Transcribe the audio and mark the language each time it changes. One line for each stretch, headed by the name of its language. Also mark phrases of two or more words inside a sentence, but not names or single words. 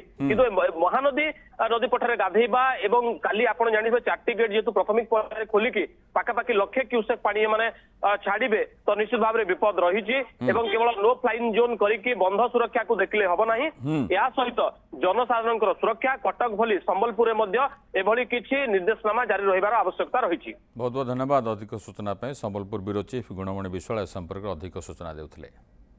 Odia: କିନ୍ତୁ ମହାନଦୀ ନଦୀ ପଠାରେ ଗାଧେଇବା ଏବଂ କାଲି ଆପଣ ଜାଣିବେ 4ଟି ଗେଟ୍ ଯେହେତୁ ପ୍ରାଥମିକ ପର୍ଯ୍ୟାୟରେ ଖୋଲିକି ପାଖାପାଖି 1,00,000 କ୍ୟୁସେକ୍ ପାଣି ଏମାନେ ଛାଡିବେ ତ ନିଶ୍ଚିତ ଭାବରେ ବିପଦ ରହିଛି ଏବଂ କେବଳ
English: no flyin zone
Odia: କରିକି ବନ୍ଧ ସୁରକ୍ଷା କୁ ଦେଖିଲେ ହବ ନାହିଁ। ଏହା ସହିତ ଜନସାଧାରଣଙ୍କର ସୁରକ୍ଷା କଟକ ଭଳି ସମ୍ବଲପୁରରେ ମଧ୍ୟ ଏଭଳି କିଛି ନିର୍ଦ୍ଦେଶନାମା ଜାରି ରହିବାର ଆବଶ୍ୟକତା ରହିଛି। ବହୁତ ବହୁତ ଧନ୍ୟବାଦ ଅଧିକ ସୂଚନା ସମ୍ବଲପୁର
English: bureau chief
Odia: ଗୁଣମଣି ବିଶ୍ୱାଲ ସମ୍ପର୍କ ଅଧିକ ସୂଚନା ଦେଉଥିଲେ।